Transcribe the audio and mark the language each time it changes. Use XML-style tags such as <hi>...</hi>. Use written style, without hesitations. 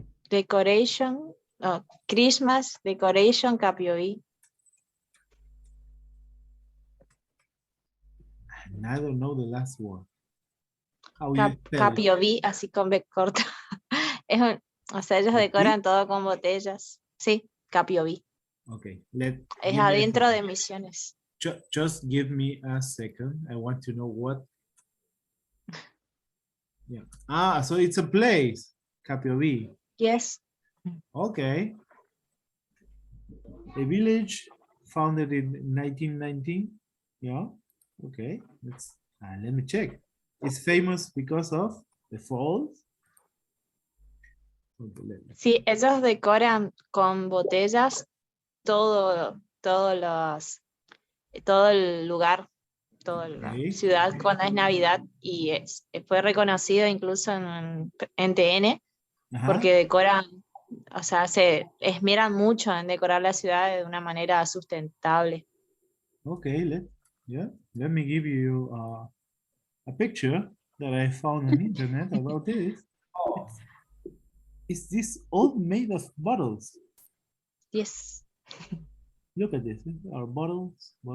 <en>Decoration, Christmas decoration, KPOV. And I don't know the last one. How you spell it?</en> <es>KPOV, así con B corta. O sea, ellos decoran todo con botellas. Sí, KPOV.</es> <en>Okay,</en> <es>Es adentro de Misiones.</es> <en>Just give me a second. I want to know what. Yeah. Ah, so it's a place. KPOV. Yes. Okay. A village founded in 1919. Yeah. Okay. Let me check. It's famous because of the falls.</en> <es>Sí, ellos decoran con botellas todo el lugar, toda la ciudad cuando es Navidad, y fue reconocido incluso en TN porque decoran, o sea, se esmeran mucho en decorar la ciudad de una manera sustentable.</es> <en>Okay, let me give you a picture that I found on the internet about this. Is this all made of bottles? Yes. Look at this. Our bottles.</en>